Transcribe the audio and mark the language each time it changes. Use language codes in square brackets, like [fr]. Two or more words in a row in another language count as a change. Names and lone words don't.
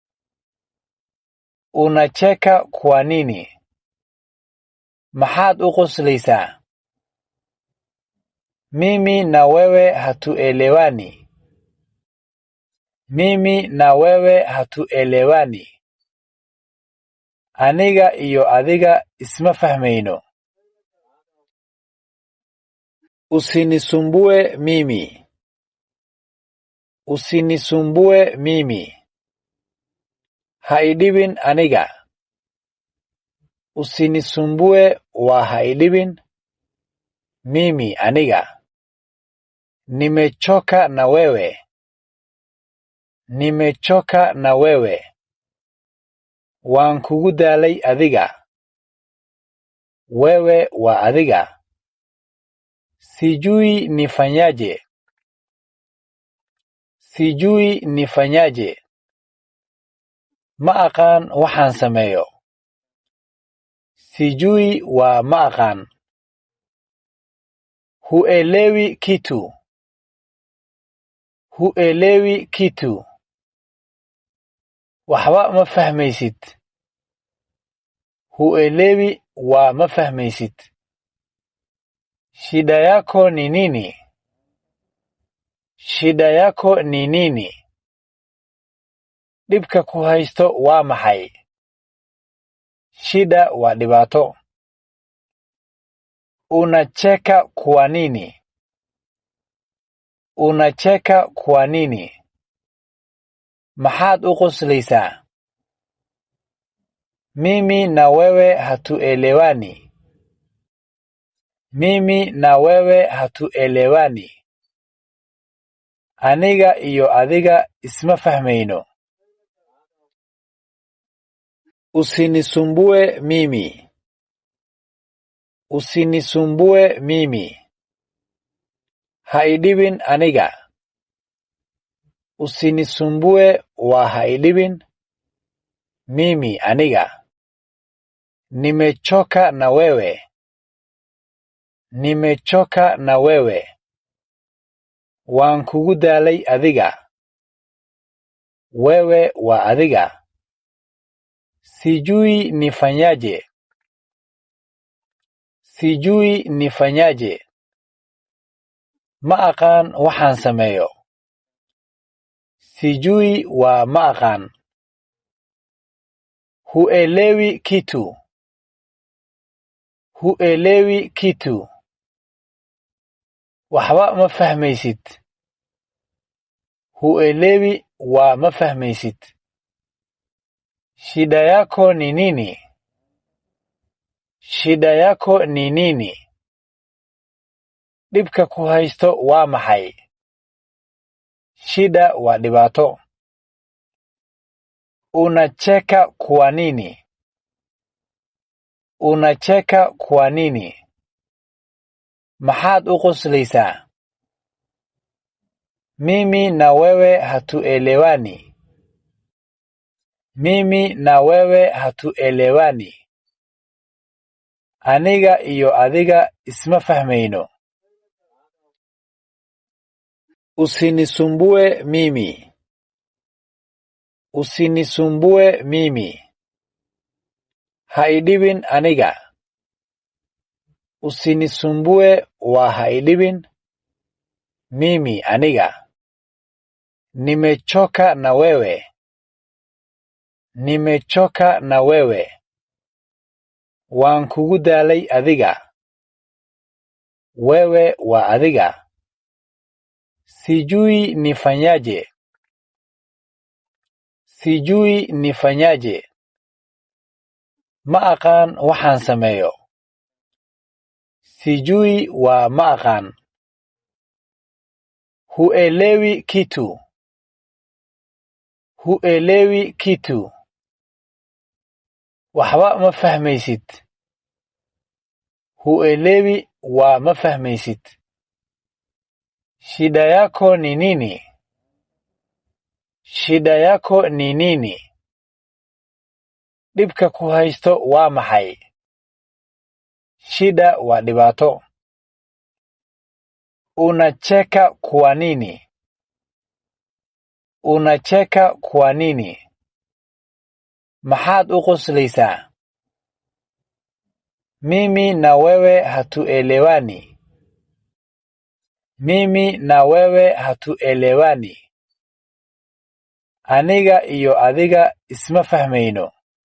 [sw] Unacheka kwa nini? [so] Maxaad u qoslaysaa? [sw] Mimi na wewe hatuelewani. Mimi na wewe hatuelewani. [so] Aniga iyo adiga isma fahmayno. [sw] Usinisumbue mimi. Usinisumbue mimi. [so] Ha idhibin aniga. Usinisumbue waa ha idhibin mimi aniga. [sw] Nimechoka na wewe. Nimechoka na wewe. [so] Waan kugu daalay adiga. Wewe waa adiga. [sw] Sijui nifanyaje. Sijui nifanyaje. [so] Ma aqaan waxaan sameeyo. Sijui waa ma aqaan. [sw] Huelewi kitu. Huelewi kitu. [so] Waxba ma fahmaysid. Huelewi waa ma fahmaysid. [sw] Shida yako ni nini? Shida yako ni nini? [so] Dhibka ku haysto waa maxay? Shida waa dhibaato. [sw] Unacheka kwa nini? Unacheka kwa nini? [so] Maxaad u qoslaysaa? [sw] Mimi na wewe hatuelewani. Mimi na wewe hatuelewani. [so] Aniga iyo adiga isma fahmayno. [sw] Usinisumbue mimi. Usinisumbue mimi. [so] Ha idhibin aniga. Usinisumbue waa ha idhibin. Mimi aniga. [sw] Nimechoka na wewe. Nimechoka na wewe. [so] Waan kugu daalay adiga. Wewe waa adiga. [sw] Sijui nifanyaje. Sijui nifanyaje. [so] Ma aqaan waxaan sameeyo. Sijui waa ma aqaan. [sw] Huelewi kitu. Huelewi kitu. [so] Waxba ma fahmaysid. Huelewi waa ma fahmaysid. [sw] Shida yako ni nini? Shida yako ni nini? [so] Dhibka ku haysto waa maxay? Shida waa dhibaato. [sw] Unacheka kwa nini? Unacheka kwa nini? [so] Maxaad u qoslaysaa? [sw] Mimi na wewe hatuelewani. Mimi na wewe hatuelewani. [so] Aniga iyo adiga isma fahmayno. [sw] Usinisumbue mimi. Usinisumbue mimi. [so] Ha idhibin aniga. Usinisumbue waa ha idhibin. Mimi aniga. [sw] Nimechoka na wewe. Nimechoka na wewe. [so] Waan kugu daalay adiga. Wewe waa adiga. [sw] Sijui nifanyaje. Sijui nifanyaje. [so] Ma aqaan waxaan sameeyo. Sijui waa ma aqaan. [sw] Huelewi kitu. Huelewi kitu. [so] Waxba ma fahmaysid. Huelewi waa ma fahmaysid. [sw] Shida yako ni nini? Shida yako ni nini? [so] Dhibka ku haysto waa maxay? Shida waa dhibaato. [sw] Unacheka kwa nini? Unacheka kwa nini? [so] Maxaad u qoslaysaa? [sw] Mimi na wewe hatuelewani. Mimi na wewe hatuelewani. [so] Aniga iyo adiga isma fahmayno.